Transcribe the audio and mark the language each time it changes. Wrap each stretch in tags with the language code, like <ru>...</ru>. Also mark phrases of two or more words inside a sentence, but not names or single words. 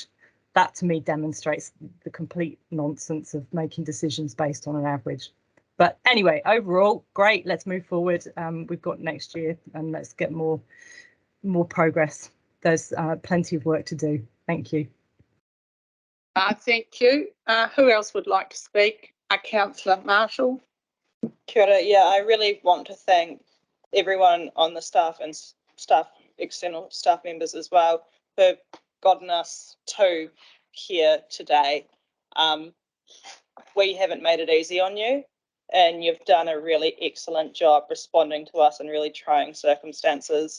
<en>That to me demonstrates the complete nonsense of making decisions based on an average. But anyway, overall, great. Let's move forward. We've got next year, and let's get more progress. There's plenty of work to do. Thank you. Thank you. Who else would like to speak? Councillor Marshall.</en> <mi>Kia ora.</mi> <en>Yeah, I really want to thank everyone on the staff and external staff members as well for gotten us to here today. We haven't made it easy on you, and you've done a really excellent job responding to us in really trying circumstances.</en>